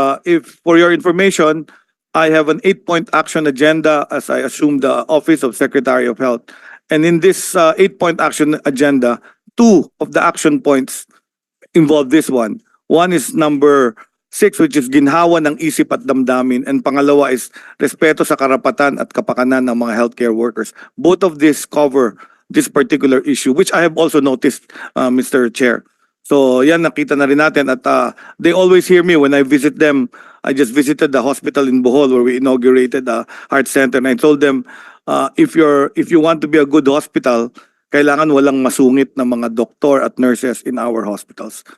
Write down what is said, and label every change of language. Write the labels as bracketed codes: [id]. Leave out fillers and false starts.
[en] If for your information, I have an 8-point action agenda as I assume the Office of Secretary of Health. And in this 8-point action agenda, 2 of the action points involve this one. One is number 6, which is [tl] ginhawa ng isip at damdamin. [en] And [tl] pangalawa is respeto sa karapatan at kapakanan ng mga healthcare workers. [en] Both of these cover this particular issue, which I have also noticed, Mr. Chair. [tl] So yan, nakita na rin natin at [en] they always hear me when I visit them. I just visited the hospital in Bohol where we inaugurated the heart center, and I told them, if you want to be a good hospital, [tl] kailangan walang masungit na mga doktor at nurses [en] in our hospitals.